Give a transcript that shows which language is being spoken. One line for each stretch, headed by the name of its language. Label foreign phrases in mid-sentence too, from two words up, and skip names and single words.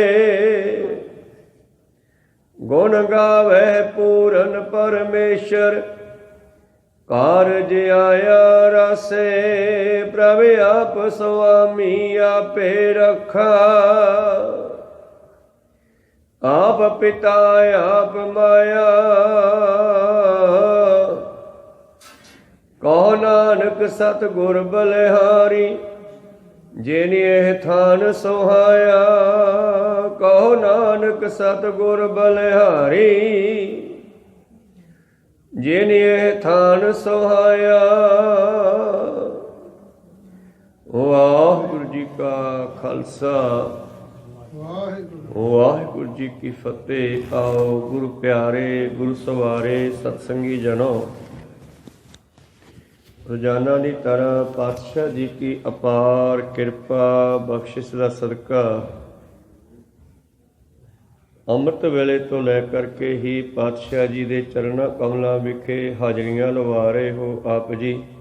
Hindi: गुण गावे पूरन परमेश्वर, कारज आया रासे। प्रभ आप स्वामी आपे रखा, आप पिता आप माया। कहो नानक सतगुर बलिहारी, जिन एह थान सोहाया। कहो नानक सतगुर बलिहारी, जिन एह थान सोहाया। वाहिगुरु जी का खालसा, वाहिगुरु जी की फतेह। आओ गुरु प्यारे, गुरु सवारे, सतसंगी जनों,
Punjabi: ਰੋਜ਼ਾਨਾ ਦੀ ਤਰ੍ਹਾਂ ਪਾਤਸ਼ਾਹ ਜੀ ਕੀ ਅਪਾਰ ਕਿਰਪਾ ਬਖਸ਼ਿਸ਼ ਦਾ ਸਦਕਾ ਅੰਮ੍ਰਿਤ ਵੇਲੇ ਤੋਂ ਲੈ ਕਰਕੇ ਹੀ ਪਾਤਸ਼ਾਹ ਜੀ ਦੇ ਚਰਨਾਂ ਕਮਲਾਂ ਵਿਖੇ ਹਾਜ਼ਰੀਆਂ ਲਵਾ ਰਹੇ ਹੋ ਆਪ ਜੀ।